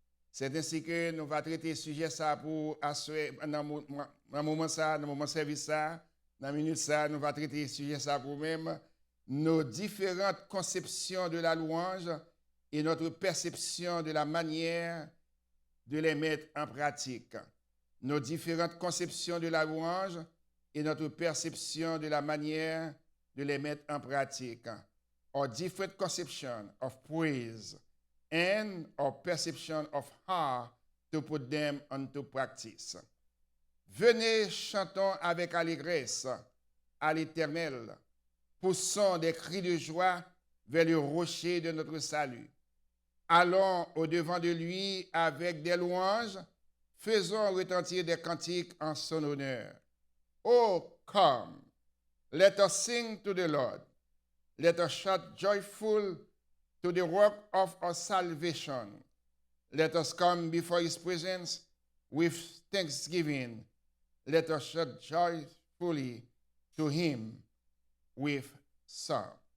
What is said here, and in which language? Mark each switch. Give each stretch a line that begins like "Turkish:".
French: C'est ainsi que nous allons traiter ce sujet ça pour dans le moment ça, dans le moment service ça, dans la minute ça, nous allons traiter ce sujet ça pour même nos différentes conceptions de la louange et notre perception de la manière de les mettre en pratique. Nos différentes conceptions de la louange et notre perception de la manière de les mettre en pratique.
English: Our different conception of praise and our perception of how to put them into practice.
French: Venez, chantons avec allégresse à l'Éternel, poussons des cris de joie vers le rocher de notre salut. Allons au-devant de lui avec des louanges, faisons retentir des cantiques en son honneur.
English: Oh, come, let us sing to the Lord. Let us shout joyful to the work of our salvation. Let us come before his presence with thanksgiving. Let us shout joyfully to him with song.